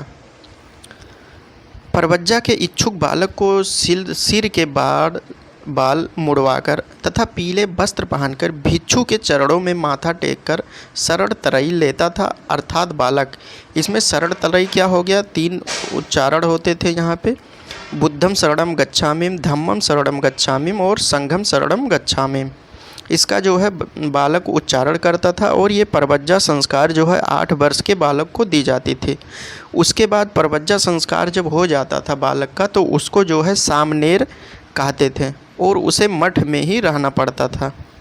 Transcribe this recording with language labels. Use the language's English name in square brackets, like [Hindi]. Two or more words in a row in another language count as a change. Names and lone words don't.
[Hindi] प्रवज्जा के इच्छुक बालक को सिर के बाल मुड़वाकर तथा पीले वस्त्र पहनकर भिक्षु के चरणों में माथा टेककर शरण त्रयी लेता था, अर्थात बालक। इसमें शरण त्रयी क्या हो गया, 3 उच्चारण होते थे यहाँ पे, [Pali] बुद्धम शरणम गच्छामि, धम्मम शरणम गच्छामि और संघम शरणम गच्छामि। [Hindi] इसका जो है बालक उच्चारण करता था, और ये प्रवज्जा संस्कार जो है 8 वर्ष के बालक को दी जाती थी। उसके बाद परवज्जा संस्कार जब हो जाता था बालक का, तो उसको जो है सामनेर कहते थे और उसे मठ में ही रहना पड़ता था।